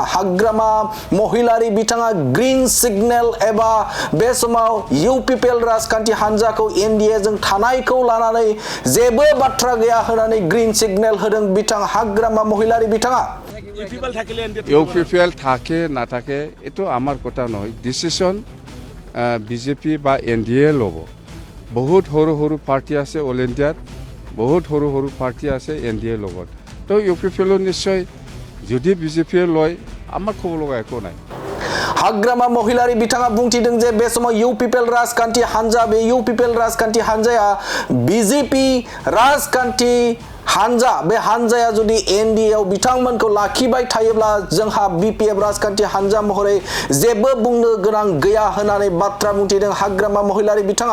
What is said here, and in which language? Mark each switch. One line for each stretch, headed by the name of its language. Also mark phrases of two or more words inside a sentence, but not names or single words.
Bodo: हाग्रामा महिलारि बिथाङा
English: green signal
Bodo: एबा बे समाव यूपीपीएल राजखान्थि हानजाखौ एनडीए जों थानायखौ लानानै जेबो बाथ्रा गैया होननानै
English: green signal
Bodo: होदों बिथां हाग्रामा महिलारि बिथाङा।
Assamese: यूपीपीएल থাকে না থাকে এটো আমার কথা নয়, ডিসিশন বিজেপি বা এনডিএ লব। বহুত সৰু সৰু পার্টি আছে অল ইন্ডিয়াত, বহুত সৰু সৰু পার্টি আছে এনডিএ লগত। তো यूपीपीएল নিশ্চয় যদি বিজেপিয়ে লয় আমার খবর লগা একো নাই।
Bodo: हाग्रामा महिलारि बिथाङा बुंथिदों जे बे समाव यूपीपीएल राजखान्थि हानजा बे यूपीपीएल राजखान्थि हानजाया बीजेपी राजखान्थि हानजा बे हानजाया जुदि एनडीए आव बिथांमोनखौ लाखिबाय थायोब्ला जोंहा बीपीएफ राजखान्थि हानजा महरै जेबो बुंनो गोनां गैया होननानै बाथ्रा बुंथिदों हाग्रामा महिलारि बिथाङा।